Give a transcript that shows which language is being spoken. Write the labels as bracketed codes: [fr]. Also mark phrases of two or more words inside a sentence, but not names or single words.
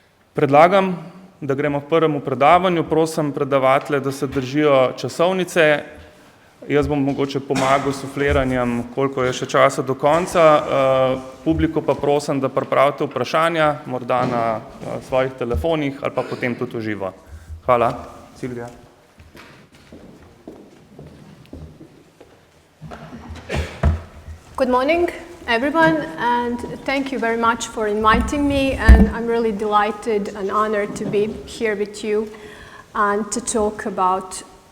[sl] Predlagam, da gremo k prvemu predavanju. Prosim predavatelje, da se držijo časovnice. Jaz bom mogoče pomagal s sufliranjem, koliko je še časa do konca. Publiko pa prosim, da pripravite vprašanja, morda na svojih telefonih ali pa potem tudi v živo. Hvala. Silvija. [en] Good morning, everyone, and thank you very much for inviting me. And I'm really delighted and honored to be here with you and to talk about.